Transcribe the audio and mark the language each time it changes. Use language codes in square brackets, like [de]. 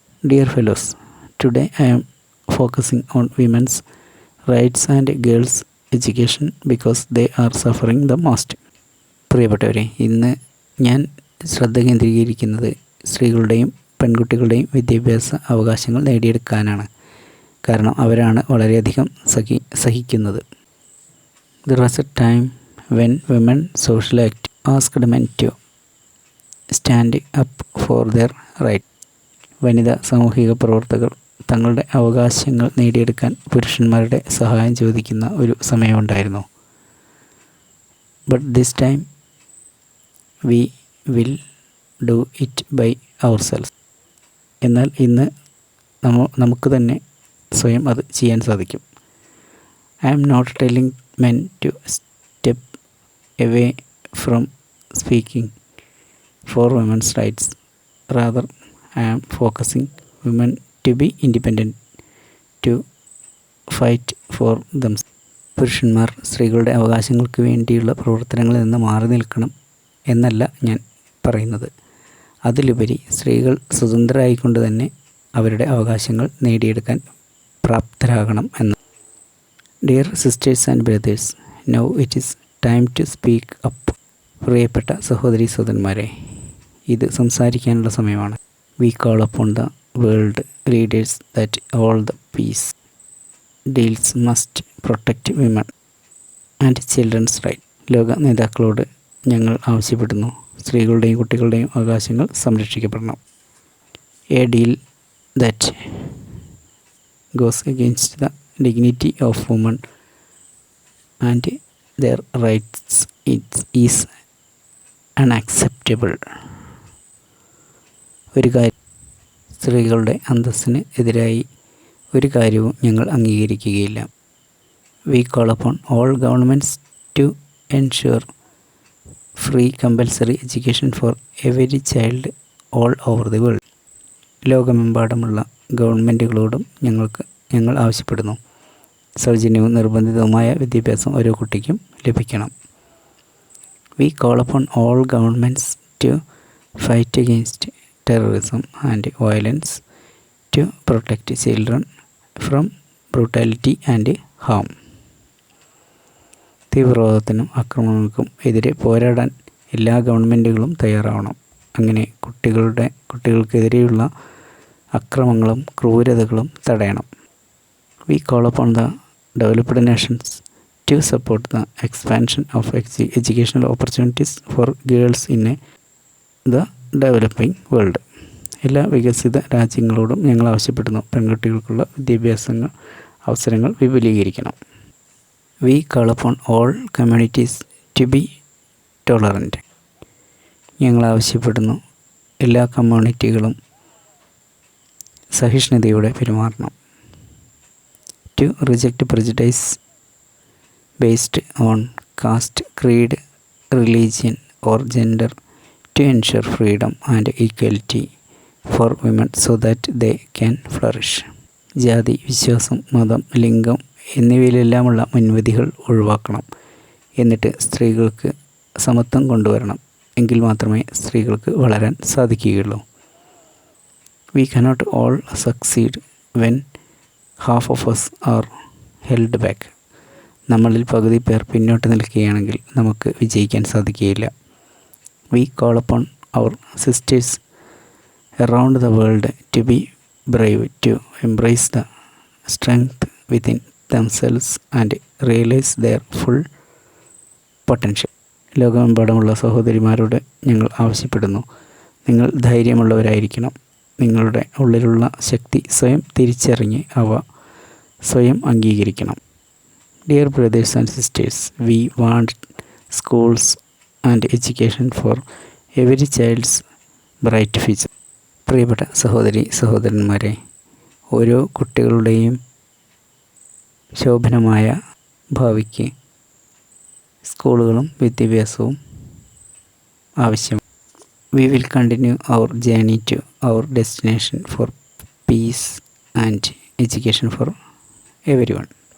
[en] Dear fellows, today I am focusing on women's rights and girls education because they are suffering the most. [ml] പ്രിയപ്പെട്ടവരെ, ഇന്ന് ഞാൻ ശ്രദ്ധ കേന്ദ്രീകരിക്കുന്നത് സ്ത്രീകളുടെയും പെൺകുട്ടികളുടെയും വിദ്യാഭ്യാസ അവകാശങ്ങൾ നേടിയെടുക്കാനാണ്. കാരണം അവരാണ് വളരെയധികം സഹിക്കുന്നത്. [en] There was a time when women social activists asked men to stand up for their rights. [ml] വനിതാ സാമൂഹിക പ്രവർത്തകർ തങ്ങളുടെ അവകാശങ്ങൾ നേടിയെടുക്കാൻ പുരുഷന്മാരുടെ സഹായം ചോദിക്കുന്ന ഒരു സമയമുണ്ടായിരുന്നു. [en] But this time we will do it by ourselves. [ml] എന്നാൽ ഇന്ന് നമുക്ക് തന്നെ സ്വയം അത് ചെയ്യാൻ സാധിക്കും. [en] I am not telling men to step away from speaking for women's rights. Rather, I am focusing women to be independent, to fight for them. [ml] പുരുഷന്മാർ സ്ത്രീകളുടെ അവകാശങ്ങൾക്ക് വേണ്ടിയുള്ള പ്രവർത്തനങ്ങളിൽ നിന്ന് മാറി നിൽക്കണം എന്നല്ല ഞാൻ പറയുന്നത്. അതിലുപരി സ്ത്രീകൾ സ്വതന്ത്രരായിക്കൊണ്ട് തന്നെ അവരുടെ അവകാശങ്ങൾ നേടിയെടുക്കാൻ പ്രാപ്തരാകണം എന്ന്. [en] Dear sisters and brothers, now it is time to speak up. [ml] പ്രിയപ്പെട്ട സഹോദരി സഹോദരന്മാരെ, ഇത് സംസാരിക്കാനുള്ള സമയമാണ്. [en] We call upon the world leaders that all the peace deals must protect women and children's right. [ml] ലോക നേതാക്കളോട് ഞങ്ങൾ ആവശ്യപ്പെടുന്നു, സ്ത്രീകളുടെയും കുട്ടികളുടെയും അവകാശങ്ങൾ സംരക്ഷിക്കപ്പെടണം. [en] A deal that goes against the dignity of women and their rights is unacceptable. [ml] ഒരു കാര്യം, സ്ത്രീകളുടെ അന്തസ്സിന് എതിരായി ഒരു കാര്യവും ഞങ്ങൾ അംഗീകരിക്കുകയില്ല. [en] We call upon all governments to ensure free compulsory education for every child all over the world. [ml] ലോകമെമ്പാടുമുള്ള ഗവൺമെൻറ്റുകളോടും ഞങ്ങൾ ആവശ്യപ്പെടുന്നു, സൗജന്യവും നിർബന്ധിതവുമായ വിദ്യാഭ്യാസം ഓരോ കുട്ടിക്കും ലഭിക്കണം. [en] We call upon all governments to fight against terrorism and violence, to protect children from brutality and harm. [ml] തീവ്രവാദത്തിനും ആക്രമണങ്ങൾക്കും എതിരെ പോരാടാൻ എല്ലാ ഗവൺമെൻറ്റുകളും തയ്യാറാവണം. അങ്ങനെ കുട്ടികൾക്കെതിരെയുള്ള അക്രമങ്ങളും ക്രൂരതകളും തടയണം. [en] We call upon the developed nations to support the expansion of educational opportunities for girls in the developing world. [ml] എല്ലാ വികസിത രാജ്യങ്ങളോടും ഞങ്ങൾ ആവശ്യപ്പെടുന്നു, പെൺകുട്ടികൾക്കുള്ള വിദ്യാഭ്യാസ അവസരങ്ങൾ വിപുലീകരിക്കണം. [en] We call upon all communities to be tolerant. [ml] ഞങ്ങൾ ആവശ്യപ്പെടുന്നു, എല്ലാ കമ്മ്യൂണിറ്റികളും സഹിഷ്ണുതയോടെ പെരുമാറണം. [en] To reject prejudice based on caste, creed, religion or gender, to ensure freedom and equality for women so that they can flourish. [ml] ജാതി, വിശ്വാസം, മതം, ലിംഗം എന്നിവയിലെല്ലാമുള്ള മുൻവിധികൾ ഒഴിവാക്കണം. എന്നിട്ട് സ്ത്രീകൾക്ക് സമത്വം കൊണ്ടുവരണം. എങ്കിൽ മാത്രമേ സ്ത്രീകൾക്ക് വളരാൻ സാധിക്കുകയുള്ളൂ. [en] We cannot all succeed when half of us are held back. [ml] നമ്മളിൽ പകുതി പേർ പിന്നോട്ട് നിൽക്കുകയാണെങ്കിൽ നമുക്ക് വിജയിക്കാൻ സാധിക്കുകയില്ല. [en] We call upon our sisters around the world to be brave, to embrace the strength within themselves and realize their full potential. [ml] ലോകമെമ്പാടുമുള്ള സഹോദരിമാരോട് ഞങ്ങൾ ആവശ്യപ്പെടുന്നു, നിങ്ങൾ ധൈര്യമുള്ളവരായിരിക്കണം. നിങ്ങളുടെ ഉള്ളിലുള്ള ശക്തി സ്വയം തിരിച്ചറിഞ്ഞ് അവ സ്വയം അംഗീകരിക്കണം. [en] Dear brothers and sisters, we want schools and education for every child's bright future. [ml] പ്രിയപ്പെട്ട സഹോദരന്മാരെ, ഓരോ കുട്ടികളുടെയും ശോഭനമായ ഭാവിക്ക് സ്കൂളുകളും വിദ്യാഭ്യാസവും ആവശ്യമാണ്. [en] We will continue our journey to our destination for peace and education for everyone.